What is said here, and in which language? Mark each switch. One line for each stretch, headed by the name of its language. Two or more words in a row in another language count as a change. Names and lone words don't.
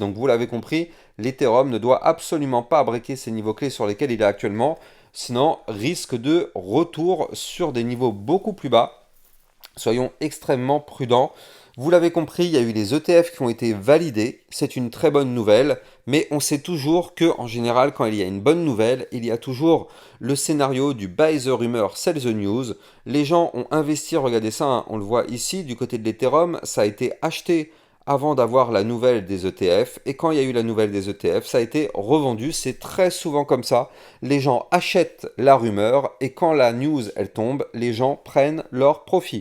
French: Donc vous l'avez compris, l'Ethereum ne doit absolument pas breaker ces niveaux clés sur lesquels il est actuellement, sinon risque de retour sur des niveaux beaucoup plus bas. Soyons extrêmement prudents. Vous l'avez compris, il y a eu les ETF qui ont été validés. C'est une très bonne nouvelle, mais on sait toujours que, en général, quand il y a une bonne nouvelle, il y a toujours le scénario du
English: buy the rumor, sell the news.
French: Les gens ont investi, regardez ça, hein, on le voit ici, du côté de l'Ethereum, ça a été acheté avant d'avoir la nouvelle des ETF. Et quand il y a eu la nouvelle des ETF, ça a été revendu. C'est très souvent comme ça. Les gens achètent la rumeur et quand la news, elle tombe, les gens prennent leur profit.